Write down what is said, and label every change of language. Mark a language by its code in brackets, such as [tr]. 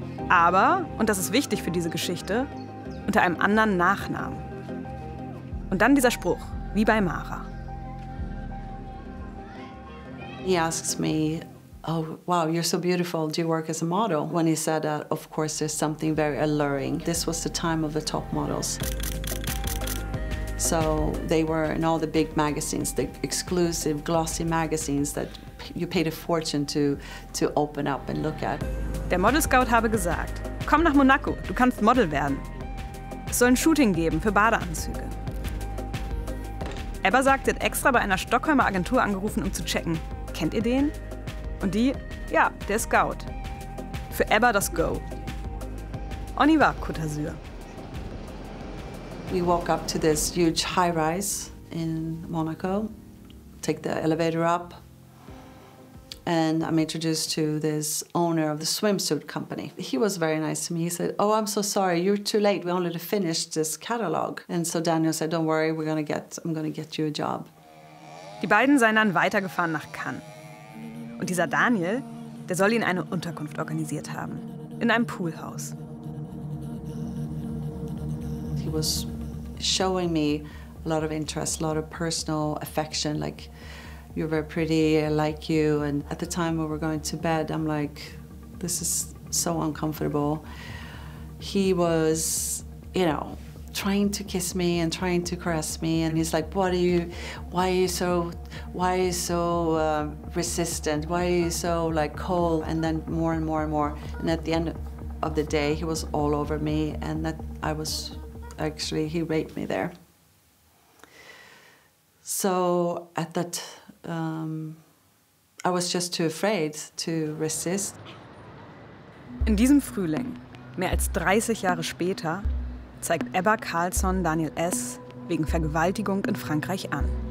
[de] Aber, und das ist wichtig für diese Geschichte, unter einem anderen Nachnamen. Und dann dieser Spruch, wie bei Mara. [en] He asks me, oh, wow, you're so beautiful. Do you work as a model? When he said that, of course, there's something very alluring. This was the time of the top models. So they were in all the big magazines, the exclusive glossy magazines that you paid a fortune to open up and look at. [de] Der Model Scout habe gesagt, komm nach Monaco, du kannst Model werden. Es soll ein Shooting geben für Badeanzüge. Ebba sagt, sie hat extra bei einer Stockholmer Agentur angerufen, um zu checken, kennt ihr den? Und die, ja, der Scout, für Ebba das Go. [fr] Oniva [de] Côte d'Azur. [en] We walk up to this huge high rise in Monaco, take the elevator up, and I'm introduced to this owner of the swimsuit company. He was very nice to me. He said, oh, I'm so sorry, you're too late. We only finished this catalog. And so Daniel said, don't worry, I'm gonna get you a job. Die beiden seien dann weitergefahren nach Cannes. Und dieser Daniel, der soll ihnen eine Unterkunft organisiert haben, in einem Poolhaus. He was showing me a lot of interest, a lot of personal affection, like, you're very pretty, I like you. And at the time when we were going to bed, I'm like, this is so uncomfortable. He was, you know, trying to kiss me and trying to caress me. And he's like, why are you so resistant? Why are you so like cold? And then more and more and more. And at the end of the day, he was all over me. And that I was actually, he raped me there. So at that, I was just too afraid to resist. [de] In diesem Frühling, mehr als 30 Jahre später, zeigt Ebba Karlsson Daniel S. wegen Vergewaltigung in Frankreich an.